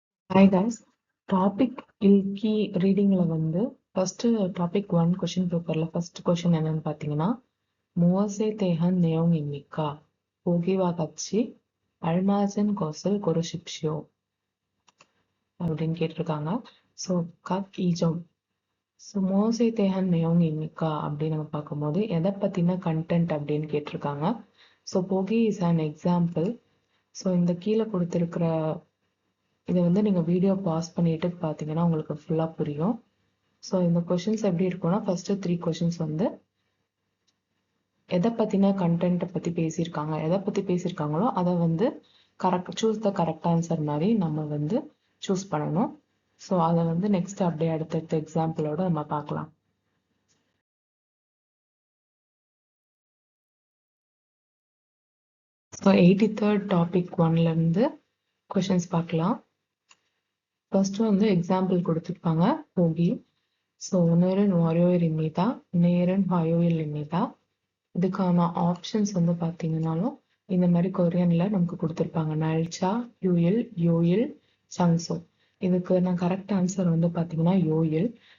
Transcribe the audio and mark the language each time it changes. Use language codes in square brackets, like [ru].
[ta] Hi guys, topic key ரீடிங்ல வந்து first topic 1 question பேப்பர்ல first question என்னன்னு பார்த்தீங்கன்னா [ko] 무엇에 대한 내용입니까? 보기와 같이 알맞은 것을 고르십시오 [ta] அப்படின்னு கேட்டிருக்காங்க. So cut ஈஜம். ஸோ [ko] 무엇에 대한 내용입니까 [ta] அப்படின்னு நம்ம பார்க்கும்போது எதை பத்தின கண்டென்ட் அப்படின்னு கேட்டிருக்காங்க. So Bogi is an example. So இந்த கீழே கொடுத்திருக்கிற இதை வந்து நீங்கள் வீடியோ பாஸ் பண்ணிட்டு பார்த்தீங்கன்னா உங்களுக்கு ஃபுல்லாக புரியும். ஸோ இந்த கொஷின்ஸ் எப்படி இருக்கும்னா ஃபர்ஸ்ட் 3 கொஷின்ஸ் வந்து எதை பற்றின கண்டென்ட்டை பற்றி பேசியிருக்காங்க, எதை பற்றி பேசியிருக்காங்களோ அதை வந்து சூஸ் த கரெக்ட் ஆன்சர் மாதிரி நம்ம வந்து சூஸ் பண்ணணும். ஸோ அதை வந்து நெக்ஸ்ட் அப்படியே அடுத்தடுத்த எக்ஸாம்பிளோட நம்ம பார்க்கலாம். ஸோ 83rd டாபிக் 1லேருந்து கொஷின்ஸ் பார்க்கலாம். ஃபர்ஸ்ட் வந்து எக்ஸாம்பிள் கொடுத்துருப்பாங்க போகி. [ko] ஸோ 오늘은 월요일입니다. 내일은 화요일입니다. [ta] இதுக்கான ஆப்ஷன்ஸ் வந்து பார்த்தீங்கன்னாலும் இந்த மாதிரி கொரியன்ல நமக்கு கொடுத்துருப்பாங்க. நல்ச்சா, யூயில், யோயில், சங்சோ. இதுக்கு நான் கரெக்ட் ஆன்சர் வந்து பார்த்தீங்கன்னா யோயில்.